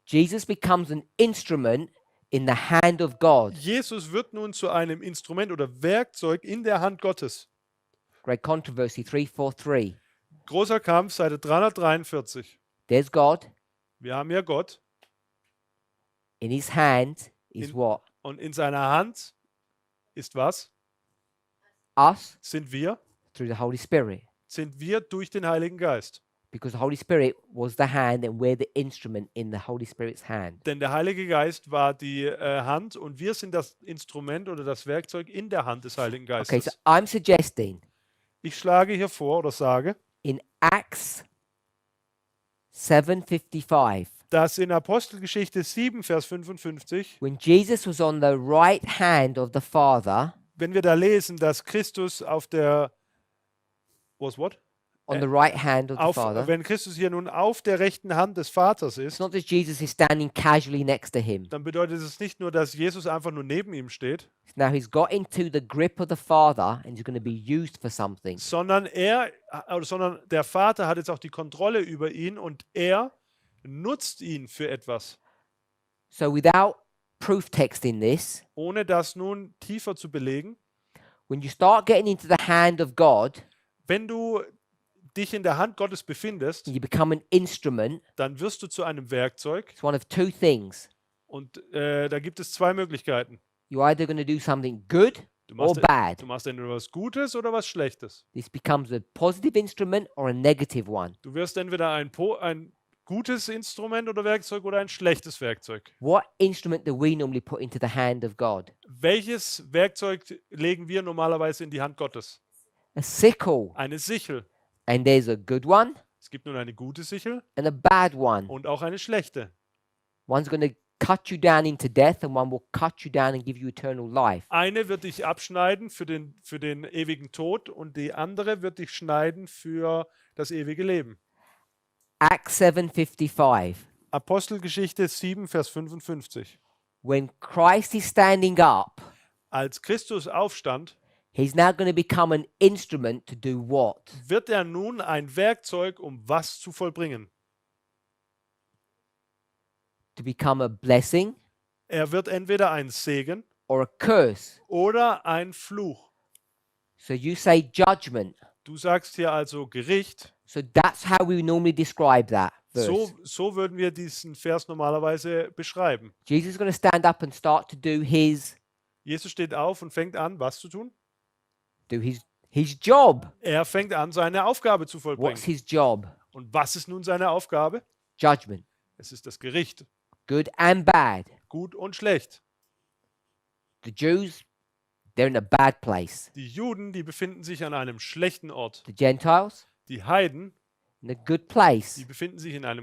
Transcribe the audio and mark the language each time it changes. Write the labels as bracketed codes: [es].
[en] Jesus becomes an instrument in the hand of God. [de] Jesus wird nun zu einem Instrument oder Werkzeug in der Hand Gottes. [en] Great controversy 343. [de] Großer Kampf, Seite 343. [en] There's God. [de] Wir haben ja Gott [en] In his hand is In- what? [de] und in seiner Hand ist was? [en] Us [de] Sind wir? [en] through the Holy Spirit. [de] Sind wir durch den Heiligen Geist. [en] Because the Holy Spirit was the hand and we're the instrument in the Holy Spirit's hand. [de] Denn der Heilige Geist war die Hand und wir sind das Instrument oder das Werkzeug in der Hand des Heiligen [en] Okay, [de] Geistes. [en] so I'm suggesting [de] Ich schlage hier vor oder sage, [en] in Acts 7:55, [de] dass in Apostelgeschichte 7, Vers 55, [en] when Jesus was on the right hand of the Father, [de] wenn wir da lesen, dass Christus auf der what? [en] on the right hand of the [de] Auf, [en] Father, [de] wenn Christus hier nun auf der rechten Hand des Vaters [en] it's [de] ist, [en] not that Jesus is standing casually next to him. [de] dann bedeutet es nicht nur, dass Jesus einfach nur neben ihm steht, [en] Now he's got into the grip of the Father and he's going to be used for something. [de] sondern der Vater hat jetzt auch die Kontrolle über ihn und er nutzt ihn für etwas. [en] So without proof text in this, [de] Ohne das nun tiefer zu belegen, [en] when you start getting into the hand of God, [de] wenn du dich in der Hand Gottes befindest, [en] you become an instrument. [de] dann wirst du zu einem Werkzeug [en] It's one of two things. [de] und da gibt es zwei Möglichkeiten. [en] You're either going to do something good [de] Du [en] or [de] machst, [en] bad. [de] du machst entweder was Gutes oder was Schlechtes. [en] This becomes a positive instrument or a negative one. [de] Du wirst entweder ein gutes Instrument oder Werkzeug oder ein schlechtes Werkzeug. [en] What instrument do we normally put into the hand of God? [de] Welches Werkzeug legen wir normalerweise in die Hand Gottes? [en] A sickle. [de] Eine Sichel. [en] And there's a good one [de] Es gibt nun eine gute Sichel [en] and a bad one. [de] und auch eine schlechte. [en] One's going to cut you down into death and one will cut you down and give you eternal life. [de] Eine wird dich abschneiden für den ewigen Tod und die andere wird dich schneiden für das ewige Leben. [en] Acts 7:55. [de] Apostelgeschichte 7, Vers 55. [en] When Christ is standing up, [de] Als Christus aufstand, [en] he's now going to become an instrument to do what? [de] wird er nun ein Werkzeug, um was zu vollbringen. [en] To become a blessing [de] Er wird entweder ein Segen [en] or a curse. [de] oder ein Fluch. [en] So you say judgment. [de] Du sagst hier also Gericht. [en] So that's how we normally describe that verse. [de] So würden wir diesen Vers normalerweise beschreiben. [en] Jesus is going to stand up and start to do his [de] Jesus steht auf und fängt an, was zu tun? [en] his job. [de] Er fängt an, seine Aufgabe zu vollbringen. [en] his job? [de] Und was ist nun seine Aufgabe? [en] Judgment. [de] Es ist das Gericht. [en] Good and bad. [de] Gut und schlecht. [en] The Jews, they're in a bad place. [de] Die Juden, die befinden sich an einem schlechten Ort. [en] The Gentiles, [de] Die Heiden, [en] in a good place. [de] die befinden sich in einem